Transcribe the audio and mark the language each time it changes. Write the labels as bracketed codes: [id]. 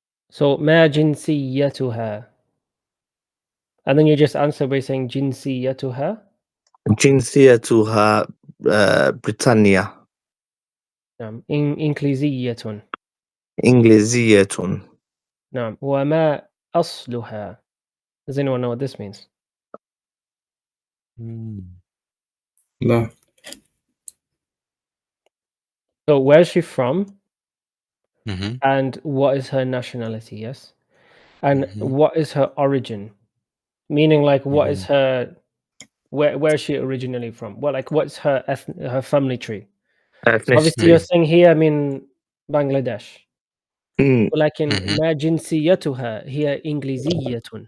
[ar] So ما جنسيتها. [en] And then you just answer by saying jinsiyatuha. [ar] جنسيتها بريطانيا. إنجليزية. إنجليزية. نعم. وما أصلها. [en] Does anyone know what this means? [ar] لا. [en] So where's she from? Mhm. And what is her nationality? Yes. And what is her origin? Meaning, like, what is her where is she originally from? Well, like, what's her her family tree? So obviously, you're ethnicity. saying here, I mean, Bangladesh. Mm, [ar] ولكن ما جنسيتها هي إنجليزية.